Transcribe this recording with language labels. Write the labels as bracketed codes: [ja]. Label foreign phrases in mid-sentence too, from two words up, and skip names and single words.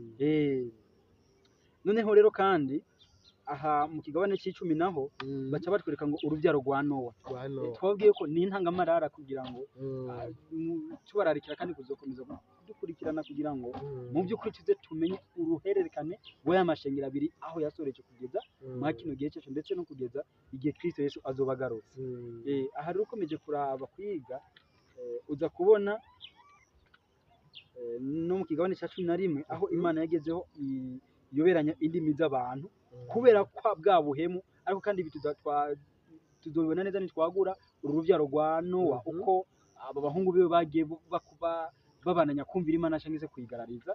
[rn] Noneho rero kandi aha mu kigabane c'icumi naho baca batwereka ngo urubyaro rwa Nowa twabwiye ko ni intangamarara kugira ngo tubararikira kandi kuzokomeza dukurikirana kugira ngo mu by'ukuri tuze tumenye uruhererekane rw'aya mashengero abiri aho yasoreje kugeza mwa kino gihe cyacu ndetse no kugeza igihe Kristo Yesu azoba agarutse. Aha rero ukomeje kuraba kwiga uza kubona no mu kigabane cya 11 aho Imana yagezeho yoberanya indimi z'abantu kubera kwa bwa buhemu. Ariko kandi tuzobibona neza nitwagura uru rubyaro rwa Nowa uko aba bahungu biwe bagiye babananya kumvira Imana cyangwa se kuyigarariza.